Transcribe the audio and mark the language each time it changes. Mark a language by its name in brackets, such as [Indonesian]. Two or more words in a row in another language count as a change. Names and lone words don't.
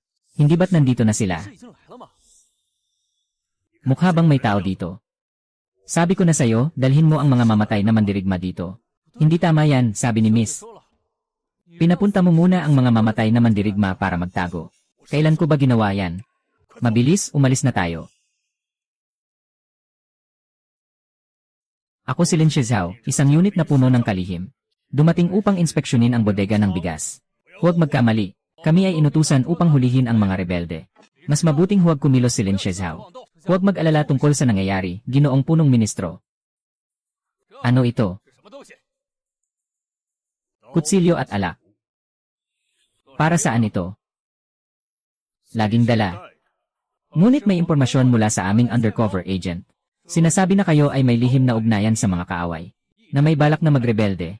[Filipino] Hindi ba't nandito na sila? [Chinese] 是已经来了吗？ [Filipino] Mukha bang may tao dito? Sabi ko na sa'yo, dalhin mo ang mga mamatay na mandirigma dito. Hindi tama yan, sabi ni Miss. [Chinese] 说了， [Filipino] Pinapunta mo muna ang mga mamatay na mandirigma para magtago. Kailan ko ba ginawa yan? Mabilis, umalis na tayo. Ako si Lin Shizhao, isang unit na puno ng kalihim. Dumating upang inspeksyonin ang bodega ng bigas. Huwag magkamali. Kami ay inutusan upang hulihin ang mga rebelde. Mas mabuting huwag kumilos si Lin Shizhao. Huwag mag-alala tungkol sa nangyayari, Ginoong Punong Ministro. Ano ito? [Chinese] 是什么东西？ [Filipino] Kutsilyo at alak. Para saan ito? Laging dala. Ngunit may impormasyon mula sa aming [English] undercover agent. [Filipino] Sinasabi na kayo ay may lihim na ugnayan sa mga kaaway, na may balak na magrebelde.